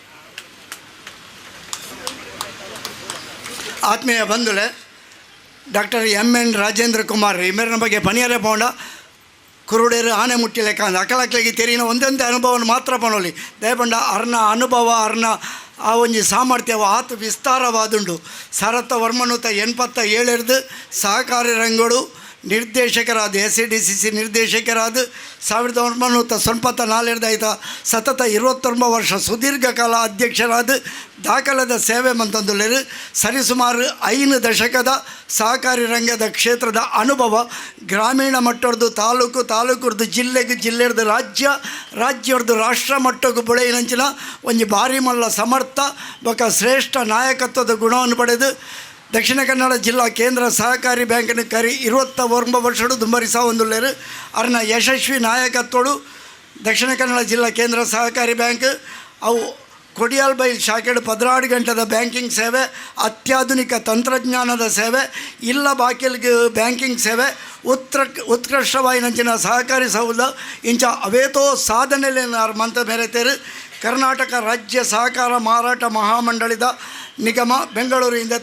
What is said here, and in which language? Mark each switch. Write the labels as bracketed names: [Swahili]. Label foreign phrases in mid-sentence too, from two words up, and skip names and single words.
[Tulu] ಆತ್ಮೀಯ ಬಂಧುಲೆ ಡಾಕ್ಟರ್ ಎನ್ ರಾಜೇಂದ್ರ ಕುಮಾರ್ ಇಮೇರಿನ ಬಗ್ಗೆ ಪಣಿಯರೇ ಪೋಂಡ ಕುರುಡೇರು ಆನೆ ಮುಟ್ಟಿ ಲೆಕ್ಕ ಅಂದ ಅಕ್ಕಲಕ್ಕಲಿಗೆ ತೆರಿನ ಒಂದೊಂದೇ ಅನುಭವವನ್ನು ಮಾತ್ರ ಪಣೋಲಿ ದಯಪಂಡ ಅರ್ನ ಅನುಭವ ಅರ್ನ ಆ ಒಂಜಿ ಸಾಮರ್ಥ್ಯವ ಆತು ವಿಸ್ತಾರವಾದುಂಡು ಸರತ್ತ ವರ್ಮನುತ 87 ಸಹಕಾರಿ ರಂಗೋಡು ನಿರ್ದೇಶಕರಾದ SCDCC ನಿರ್ದೇಶಕರಾದ 1994 ಆಯ್ತ ಸತತ 29 ವರ್ಷ ಸುದೀರ್ಘ ಕಾಲ ಅಧ್ಯಕ್ಷರಾದ ದಾಖಲಾದ ಸೇವೆ ಮಂತಂದುಲೇರು ಸರಿಸುಮಾರು 5 ದಶಕದ ಸಹಕಾರಿ ರಂಗದ ಕ್ಷೇತ್ರದ ಅನುಭವ ಗ್ರಾಮೀಣ ಮಟ್ಟದ್ದು ತಾಲೂಕು ಜಿಲ್ಲೆರ್ದು ರಾಜ್ಯರ್ದು ರಾಷ್ಟ್ರ ಮಟ್ಟಕ್ಕೂ ಬುಳೆಯಿನಂಚಿನ ಒಂಜಿ ಭಾರಿ ಮಲ್ಲ ಸಮರ್ಥ ಬೊಕ ಶ್ರೇಷ್ಠ ನಾಯಕತ್ವದ ಗುಣವನ್ನು ಪಡೆದು ದಕ್ಷಿಣ ಕನ್ನಡ ಜಿಲ್ಲಾ ಕೇಂದ್ರ ಸಹಕಾರಿ ಬ್ಯಾಂಕಿನ ಕರಿ 29 ವರ್ಷಡು ದುಂಬರಿಸ ಹೊಂದುಲ್ಲೇರು ಅರ್ನ ಯಶಸ್ವಿ ನಾಯಕತ್ವಡು ದಕ್ಷಿಣ ಕನ್ನಡ ಜಿಲ್ಲಾ ಕೇಂದ್ರ ಸಹಕಾರಿ ಬ್ಯಾಂಕ್ ಅವು ಕೊಡಿಯಾಲ್ಬೈಲ್ ಶಾಖೆಡು 16 ಗಂಟೆದ ಬ್ಯಾಂಕಿಂಗ್ ಸೇವೆ ಅತ್ಯಾಧುನಿಕ ತಂತ್ರಜ್ಞಾನದ ಸೇವೆ ಇಲ್ಲ ಬಾಕಿಲ್ಗೆ ಬ್ಯಾಂಕಿಂಗ್ ಸೇವೆ ಉತ್ಕೃಷ್ಟವಾಯಿನಂಚಿನ ಸಹಕಾರಿ ಸೌಲಭ್ಯ ಇಂಚ ಅವೇತೋ ಸಾಧನೆಲೇನಾರು ಮಂತ ಮೇರೆತೇರು ಕರ್ನಾಟಕ ರಾಜ್ಯ ಸಹಕಾರ ಮಾರಾಟ ಮಹಾಮಂಡಳಿದ ನಿಗಮ ಬೆಂಗಳೂರು ಇಂದತ